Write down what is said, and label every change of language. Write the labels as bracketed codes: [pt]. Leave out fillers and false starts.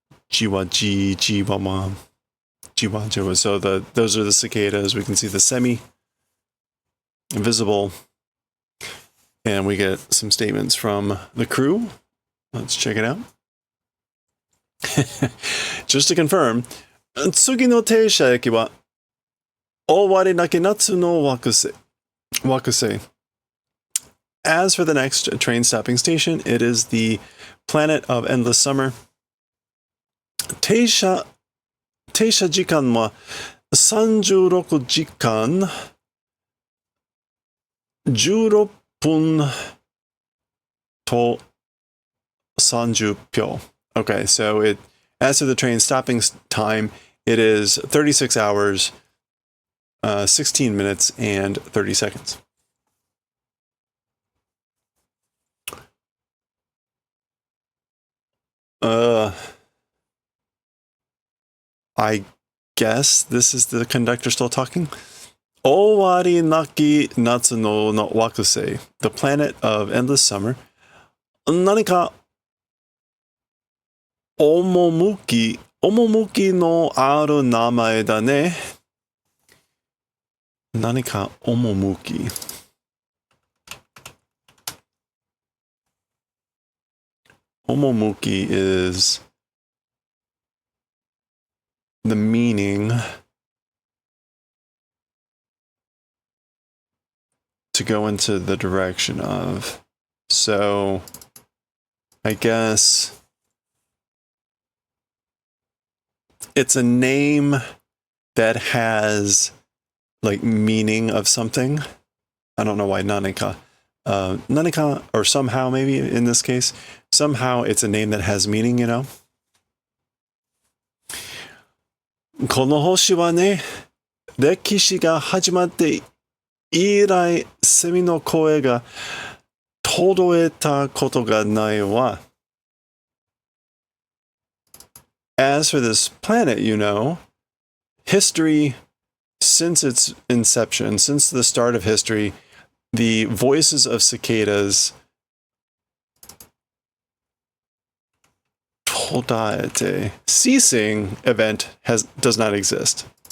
[en] Jiwa-ji, Jiwa-ma. Jiwa. So those are the cicadas. We can see the semi-invisible. And we get some statements from the crew. Let's check it out. Just to confirm, [ja] 次の停車駅は終わりなき夏の惑星。 [en] As for the next train stopping station, it is the planet of endless summer. [ja] 停車時間は36時間16分と30秒. [en] Okay, so as to the train stopping time, it is 36 hours, 16 minutes, and 30 seconds. I guess this is the conductor still talking. [ja] 終わりなき夏の惑星, [en] the planet of endless summer. [ja] 何か趣のある名前だね。何か趣。 [en] 趣 is the meaning to go into the direction of. So, I guess it's a name that has like meaning of something. I don't know why nanika. Nanika, or somehow maybe in this case, somehow it's a name that has meaning, you know? [ja] この星はね、歴史が始まって以来、セミの声が届いたことがないわ。 [en] As for this planet, you know, history, since its inception, since the start of history, the voices of cicadas [ja] todaete, [en] ceasing event does not exist.